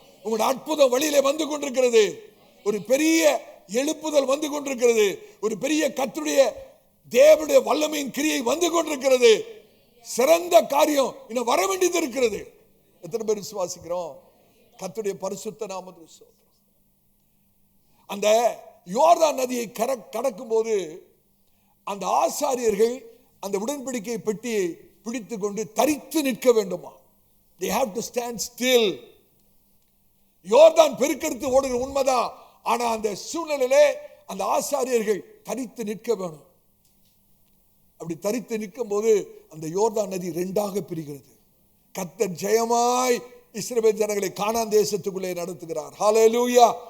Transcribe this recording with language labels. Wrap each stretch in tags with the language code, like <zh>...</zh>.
<ta>உங்களுடைய அற்புதம் வழியிலே வந்து கொண்டிருக்கிறது, ஒரு பெரிய எழுப்புதல் வந்து கொண்டிருக்கிறது, ஒரு பெரிய கர்த்தருடைய தேவனுடைய வல்லமையின் கிரியை வந்து கொண்டிருக்கிறது, சிறந்த காரியம் இன்னும் வர வேண்டியது இருக்கிறது. எத்தனை பேர் விசுவாசிக்கிறோம்? கர்த்தருடைய பரிசுத்த நாமத்துக்கு ஸ்தோத்திரம். அந்த யோர்தான் நதியை கடக்கும் போது அந்த ஆசாரியர்கள் அந்த உடன்படிக்கை பெட்டியை பிடித்து கொண்டு தரித்து நிற்க வேண்டுமா?</ta> <en>they have to stand still.</en> <ta>யோர்தான் பெருக்கெடுத்து ஓடுகிற உண்மைதான், ஆனா அந்த சூழ்நிலையிலே அந்த ஆசாரியர்கள் தரித்து நிற்க வேணும். அப்படி தரித்து நிற்கும் போது அந்த யோர்தான் நதி 2ஆக பிரிகிறது. கர்த்தர் ஜெயமாய் இஸ்ரவேல் ஜனங்களை கானான் தேசத்துக்குள்ளே நடத்துகிறார். ஹல்லேலூயா.</ta>